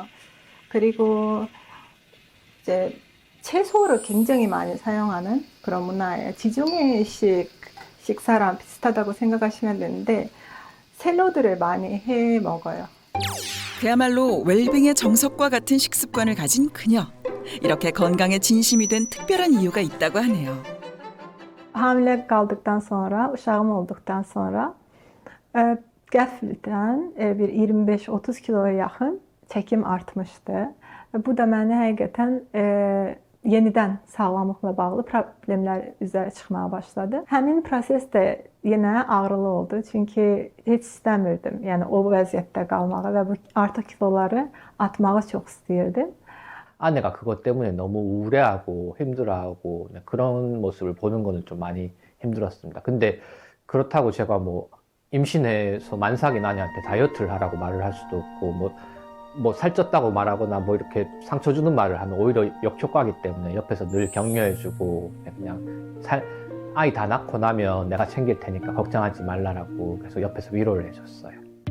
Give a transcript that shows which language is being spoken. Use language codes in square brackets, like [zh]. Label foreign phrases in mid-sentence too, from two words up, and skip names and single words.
[ko] 그리고 이제 채소를 굉장히 많이 사용하는 그런 문화예요. 지중해식 식사랑 비슷하다고 생각하시면 되는데 샐러드를 많이 해 먹어요. 그야말로 웰빙의 정석과 같은 식습관을 가진 그녀. 이렇게 건강에 진심이 된 특별한 이유가 있다고 하네요. [tr] Hamile kaldıktan sonra, [az] uşağım olduktan sonra qəfildən bir 25-30 kiloya yaxın çəkim artmışdı. Bu da məni həqiqətən yenidən sağlamlıqla bağlı problemlər üzərə çıxmağa başladı. Həmin proses də yenə ağrılı oldu. Çünki heç istəmirdim, yəni o vəziyyətdə qalmağı və bu artıq kiloları atmağı çox istəyirdim. [ko] 아내가 그것 때문에 너무 우울해하고 힘들어하고 그런 모습을 보는 거는 좀 많이 힘들었습니다. 근데 그렇다고 제가 뭐 임신해서 만삭인 아내한테 다이어트를 하라고 말을 할 수도 없고 뭐 살쪘다고 말하거나 뭐 이렇게 상처 주는 말을 하면 오히려 역효과이기 때문에 옆에서 늘 격려해주고 그냥 아이 다 낳고 나면 내가 챙길 테니까 걱정하지 말라라고 계속 옆에서 위로를 해줬어요.